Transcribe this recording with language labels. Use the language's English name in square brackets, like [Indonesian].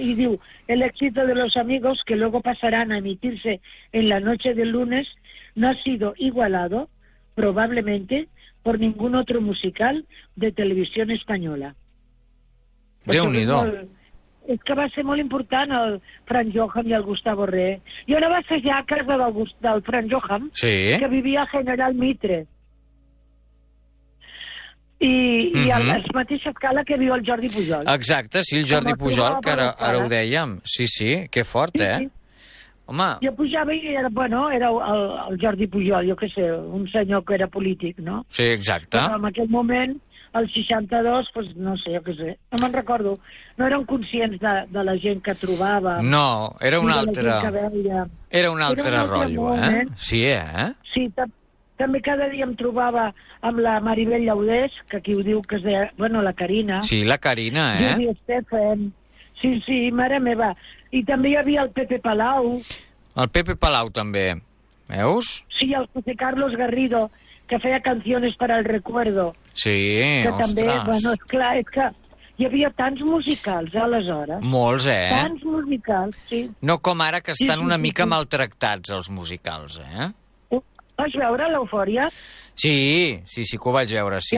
[Spanish] I diu, el éxito de los amigos que luego pasarán a emitirse en la noche del lunes no ha sido igualado, probablemente, por ningún otro musical de televisión española. [Catalan] Déu-n'hi-do. És que va ser molt important el Frank Johan i el Gustavo Re. Jo no vaig ser ja a casa del Frank Johan, sí, que vivia a General Mitre. I, i a la mateixa escala que viu el Jordi Pujol. Exacte, sí, el Jordi Pujol, que ara ho dèiem. Sí, sí, que fort, sí, eh? Sí. Home... Jo pujava i era, bueno, era el Jordi Pujol, jo què sé, un senyor que era polític, no? Sí, exacte. Però en aquell moment, el 62, pues, no sé, jo què sé, no me'n recordo. No eren conscients de la gent que trobava. No, era un altre... Era un altre rotllo, eh? Sí, eh? Sí, també cada dia em trobava amb la Maribel Llaudés, que aquí ho diu, que es deia, bueno, la Carina. Sí, la Carina, eh? Lluís Estefan. Sí, sí, mare meva. I també hi havia el Pepe Palau. El Pepe Palau, també. Veus? Sí, el José Carlos Garrido, que feia canciones para el recuerdo. Sí, que ostres. També, bueno, esclar, és que hi havia tants musicals, aleshores. Molts, eh? Tants musicals, sí. No com ara, que estan una mica maltractats, els musicals, eh? Vaig veure l'Eufòria? Sí, sí, sí que ho vaig veure, sí.